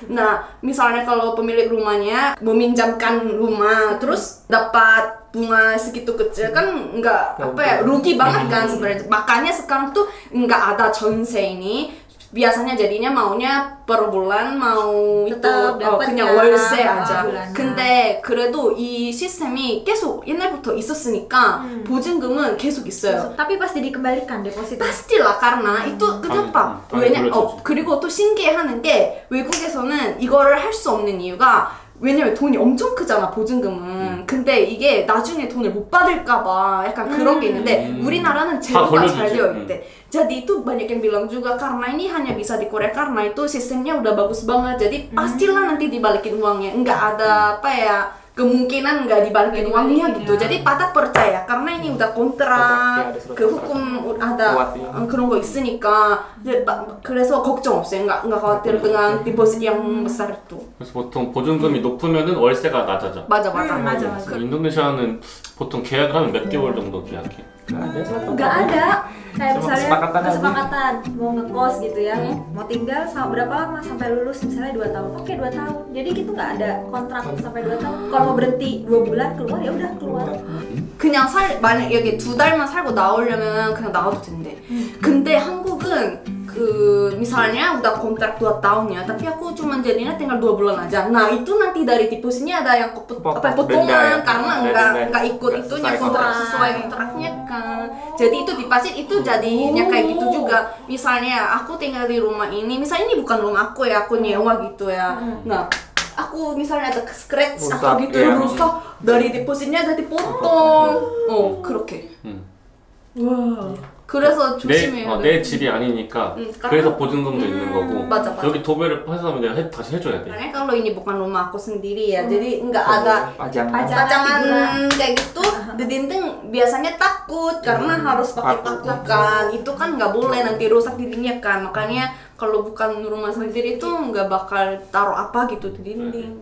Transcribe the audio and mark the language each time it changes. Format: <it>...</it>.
<id>Nah, misalnya kalau pemilik rumahnya meminjamkan rumah terus dapat bunga segitu kecil kan nggak rugi banget kan sebenarnya. Makanya sekarang tuh nggak ada 전세 ini. 비아사냐 jadinya maunya per bulan mau itu 그냥 월세 아자.</id> <ko>근데 그래도 이 시스템이 계속 옛날부터 있었으니까 보증금은 계속 있어요.</ko> <id>tapi pasti dikembalikan deposit. pastilah karena itu kenapa?</id> <ko>왜냐 그리고 또 신기해하는 게 외국에서는 이거를 할 수 없는 이유가 왜냐면 돈이 엄청 크잖아 보증금은. 근데 이게 나중에 돈을 못 받을까봐 약간 그런 게 있는데 우리나라는 제도가 잘 되어 있대.</ko> <id>Jadi itu banyak yang bilang juga karena ini hanya bisa di Korea karena itu sistemnya udah bagus banget. Jadi pastilah nanti dibalikin uangnya. Nggak ada kemungkinan nggak dibalikin uangnya gitu. Jadi patah percaya karena ini udah kontrak ke hukum ada</id> <ko>그런 거 있으니까. 그래서 걱정 없어요.</ko> <id>nggak khawatir dengan deposit yang besar itu.</id> <ko>그래서 보통 보증금이 높으면은 월세가 낮아져. 맞아. 인도네시아는 보통 계약을 하면 몇 개월 정도 계약해?</ko> <id>Nggak ada. Kayak misalnya kesepakatan mau ngekos gitu ya, mau tinggal berapa lama sampai lulus misalnya 2 tahun. Oke, 2 tahun. Jadi gitu nggak ada kontrak sampai 2 tahun. Kalau mau berhenti 2 bulan keluar ya udah keluar.</id> <ko>그냥 만약 여기 2달만 살고 나오려면 그냥 나와도 된대. 근데 한국은</ko> <id>misalnya udah kontrak 2 tahunnya, tapi aku cuma jadinya tinggal 2 bulan aja. Nah itu nanti dari depositnya ada yang potongan karena nggak ikut itunya kontrak sesuai kontraknya kan. Jadi itu deposit itu jadinya kayak gitu juga. Misalnya aku tinggal di rumah ini, misalnya ini bukan rumah aku ya, aku nyewa gitu ya. Nah aku misalnya ada scratch atau gitu rusak, dari depositnya jadi potong.</id> <ko>그렇게. Wow. 그래서 조심해야 돼. 내 집이 아니니까 그래서 보증금도 있는 거고. 맞아. 여기 도배를 해서 내가 다시 해줘야 돼.</ko> <id>Karena kalau ini bukan rumah aku sendiri ya, jadi nggak ada pajangan kayak gitu. Di dinding biasanya takut karena harus pakai paku kan. Itu kan nggak boleh, nanti rusak dindingnya kan. Makanya kalau bukan rumah sendiri itu nggak bakal taruh apa gitu di dinding.</id>